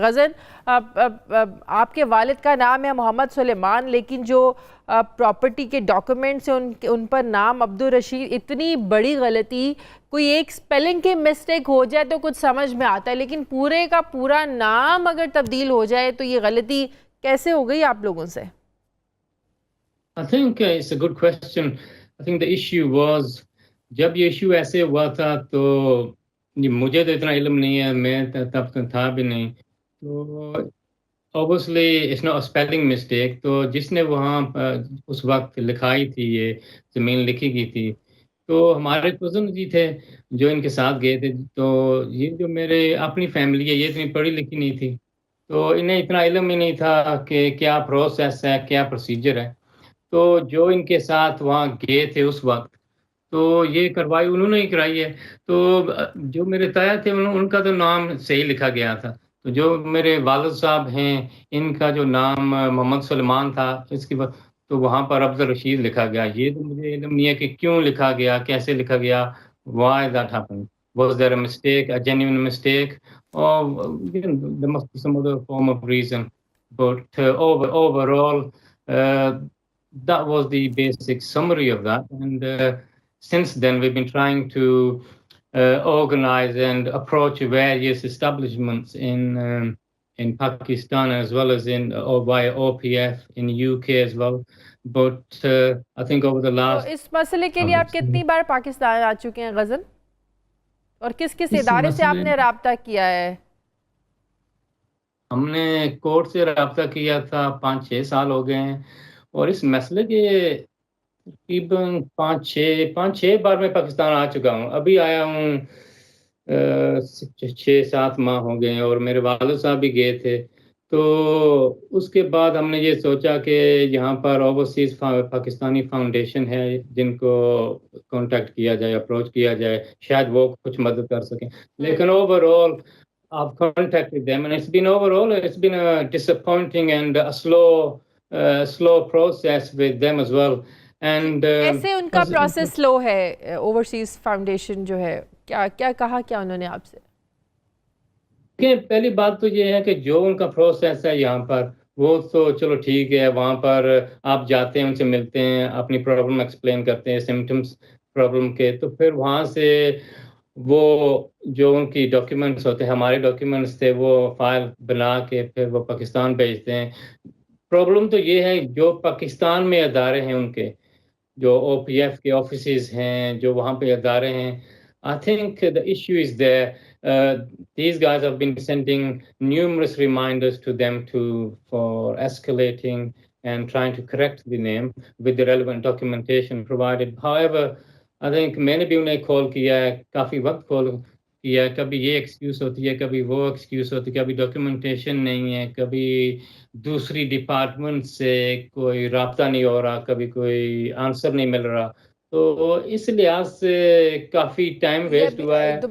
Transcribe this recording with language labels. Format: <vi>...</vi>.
<hi>Gudgeon, आपके वालिद का नाम है मोहम्मद सुलेमान, लेकिन जो प्रॉपर्टी के डॉक्यूमेंट्स हैं उन पर नाम अब्दुल रशीद। इतनी बड़ी गलती, कोई एक स्पेलिंग की मिस्टेक हो जाए तो कुछ समझ में आता है, लेकिन पूरे का पूरा नाम अगर तब्दील हो जाए तो ये गलती कैसे हो गई आप लोगों से?</hi> <en>I think it's a good question. I think the issue was</en> <hi>जब ये इशू ऐसे हुआ था तो मुझे तो इतना इल्म नहीं है, मैं तब तो था भी नहीं, तो</hi> <en>Obviously it's not a spelling mistake.</en> <hi>तो जिसने वहाँ उस वक्त लिखाई थी, ये ज़मीन लिखी गई थी, तो हमारे कज़न जी थे जो इनके साथ गए थे। तो ये जो मेरे अपनी फैमिली है, ये इतनी पढ़ी लिखी नहीं थी, तो इन्हें इतना इल्म ही नहीं था कि क्या प्रोसेस है, क्या प्रोसीजर है। तो जो इनके साथ वहाँ गए थे उस वक्त, तो ये करवाई उन्होंने ही कराई है। तो जो मेरे ताया थे उनका तो नाम सही लिखा गया था। तो जो मेरे वालिद साहब हैं, इनका जो नाम मोहम्मद सुलेमान था, इसके बाद तो वहाँ पर अब्दुल रशीद लिखा गया। ये तो मुझे इल्म नहीं है कि क्यों लिखा गया, कैसे लिखा गया,</hi> <en>Why that happened. was there a mistake, a genuine mistake, or there must be some other form of reason. But overall, that was the basic summary of that. And since then, we've been trying to organize and approach various establishments in Pakistan as well as or via OPF in UK as well. But I think over the</en> <hi>तो</hi> <en>last</en> <hi>इस मसले के लिए आप कितनी बार पाकिस्तान आ चुके हैं gudgeon, और किस किस इस इदारे से मसले आपने राब्ता किया है? हमने कोर्ट से रब्ता किया था, 5-6 साल हो गए हैं, और इस मसले के तकरीबन 5-6 बार मैं पाकिस्तान आ चुका हूँ। अभी आया हूँ 6-7 माह हो गए हैं, और मेरे वालिद साहब भी गए थे। तो उसके बाद हमने ये सोचा कि यहाँ पर ओवरसीज़ पाकिस्तानी फाउंडेशन है, जिनको कॉन्टैक्ट किया जाए, अप्रोच किया जाए, शायद वो कुछ मदद कर सकें। लेकिन overall</hi> <en>I've contacted them, and it's been a disappointing and a slow process with them as well. And</en> <hi>कैसे उनका प्रोसेस स्लो है? ओवरसीज फाउंडेशन जो है, क्या क्या कहा क्या उन्होंने आपसे? पहली बात तो ये है कि जो उनका प्रोसेस है यहाँ पर, वो तो चलो ठीक है, वहाँ पर आप जाते हैं, उनसे मिलते हैं, अपनी प्रॉब्लम एक्सप्लेन करते हैं, सिम्टम्स प्रॉब्लम के, तो फिर वहाँ से वो जो उनकी डॉक्यूमेंट्स होते हैं, हमारे डॉक्यूमेंट्स थे, वो फाइल बना के फिर वो पाकिस्तान भेजते हैं। प्रॉब्लम तो ये है, जो पाकिस्तान में अदारे हैं उनके, जो OPF के ऑफिसेज हैं, जो वहाँ पे अदारे हैं,</hi> <en>I think the issue is there. These guys have been sending numerous reminders to them for escalating and trying to correct the name with the relevant documentation provided. However, I think</en> <hi>मैंने भी उन्हें call किया है, काफ़ी वक्त call किया है, कभी ये एक्सक्यूज़ होती है, कभी वो एक्सक्यूज़ होती है, कभी डॉक्यूमेंटेशन नहीं है, कभी दूसरी डिपार्टमेंट से कोई राब्ता नहीं हो रहा, कभी कोई आंसर नहीं मिल रहा। तो इस लिहाज से काफ़ी टाइम वेस्ट हुआ है।</hi>